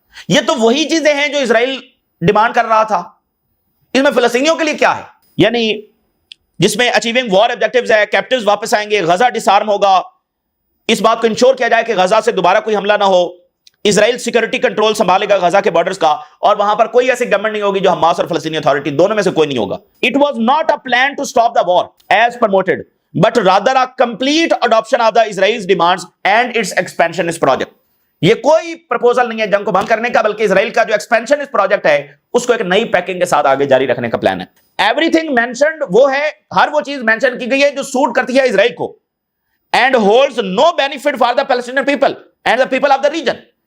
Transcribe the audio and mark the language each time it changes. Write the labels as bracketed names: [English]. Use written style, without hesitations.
[Urdu] یہ تو وہی چیزیں ہیں جو اسرائیل ڈیمانڈ کر رہا تھا. اس میں فلسطینیوں کے لیے کیا ہے؟ یعنی جس میں [English] achieving war objectives [Urdu] ہے, کیپٹیوز واپس آئیں گے, غزہ ڈسارم ہوگا, اس بات کو انشور کیا جائے کہ غزہ سے دوبارہ کوئی حملہ نہ ہو, اسرائیل سیکورٹی کنٹرول سنبھالے گا غزہ کے بارڈرز کا, اور وہاں پر کوئی ایسی گورنمنٹ نہیں ہوگی جو حماس اور فلسطینی اتھارٹی دونوں میں سے کوئی نہیں ہوگا. [English] It was not a plan to stop the war as promoted, but rather a complete adoption of the Israel's demands and its expansionist project. [Urdu] یہ کوئی پرپوزل نہیں ہے جنگ کو بند کرنے کا، بلکہ اسرائیل کا جو ایکسپینشن اس پروجیکٹ ہے اس کو ایک نئی پیکنگ کے ساتھ آگے جاری رکھنے کا پلان ہے. [English] everything mentioned [Urdu] وہ ہے، ہر وہ چیز مینشن کی گئی ہے جو سوٹ کرتی ہے اسرائیل کو، [English] And holds no benefit for the Palestinian people and the people of the region.